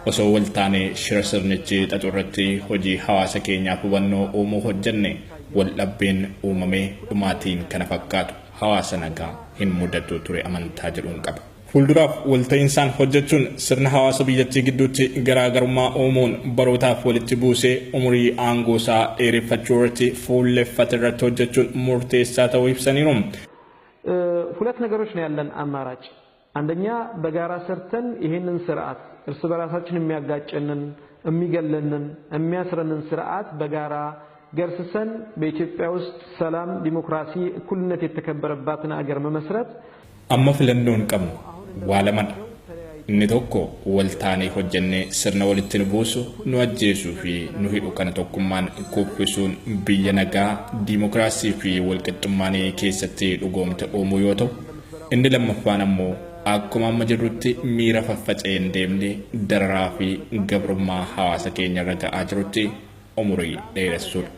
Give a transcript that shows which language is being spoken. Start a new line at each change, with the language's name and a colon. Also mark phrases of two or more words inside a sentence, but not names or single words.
Oromo: osoo waltaanee shira sirnichi xaxurratti hojii hawaasa keenyaaf hubannoo uumuu hojjenne waldhabbeen uumamee dhumaatiin kana fakkaatu hawaasa nagaa hin mudatu ture amantaa jedhuun qaba. Fuulduraaf walta'insaan hojjechuun sirna hawaasa biyyattii gidduutti garaagarummaa uumuun barootaaf walitti buusee umurii aangoo isaa dheereffachuu irratti fuulleffate irratti hojjechuun murteessaa ta'uu ibsaniiru.
Amharic: ሁለት ነገሮች ነው ያለን አማራጭ። አንደኛ በጋራ ሰርተን ይሄንን ስርዓት እርስ በራሳችን የሚያጋጨንን የሚገለንን የሚያስረንን ስርዓት በጋራ ገርስሰን በኢትዮጵያ ውስጥ ሰላም፣ ዲሞክራሲ፣ እኩልነት የተከበረባትን አገር መመስረት
Oromo: amma filannoon qabnu waa lamadha. Inni tokko waltaanee hojjennee sirna walitti nu buusu, nu ajjeesuu fi nu hidhu kana tokkummaan kuffisuun biyya nagaa, diimokiraasii fi walqixxummaan keessatti dhugoomte uumuu yoo ta'u, inni lammaffaan ammoo akkuma amma jirrutti miira faffaca'ee hin deemne dararaa fi gabrummaa hawaasa keenya irra ga'aa jirutti umurii dheeressuudha.